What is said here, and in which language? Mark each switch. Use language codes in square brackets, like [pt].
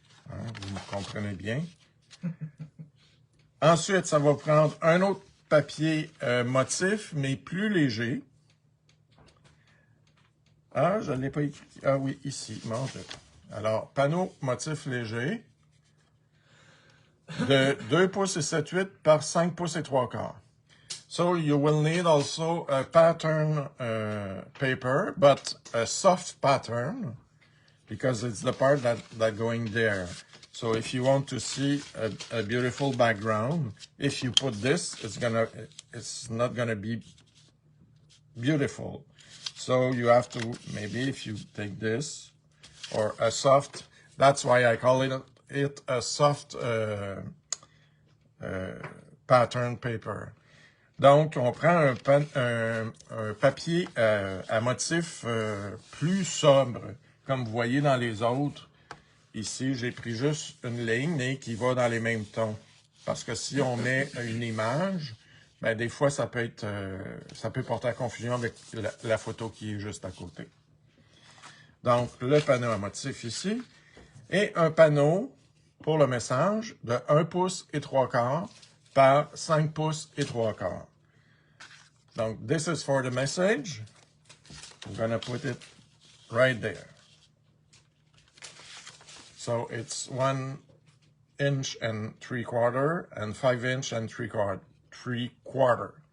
[fr] Hein, vous me comprenez bien. Ensuite, ça va prendre un autre papier motif, mais plus léger. Ah, je ne l'ai pas écrit. Ah oui, ici. Bon, alors, panneau motif léger de 2 pouces et 7/8 par 5 pouces et 3 quarts. [en] So you will need also a pattern paper, but a soft pattern, because it's the part that going there. So if you want to see a beautiful background, if you put this, it's not gonna be beautiful. So you have to, maybe if you take this, or a soft, that's why I call it a soft pattern paper. [fr] Donc, on prend un papier à motif plus sobre, comme vous voyez dans les autres. Ici, j'ai pris juste une ligne, mais qui va dans les mêmes tons. Parce que si on met une image, ben des fois, ça peut porter à confusion avec la photo qui est juste à côté. Donc, le panneau à motif ici, et un panneau pour le message de 1 pouce et 3 quarts par 5 pouces et 3 quarts. [en] Donc, this is for the message. I'm going to put it right there. So, it's 1 inch and 3/4 and 5 inch and 3/4.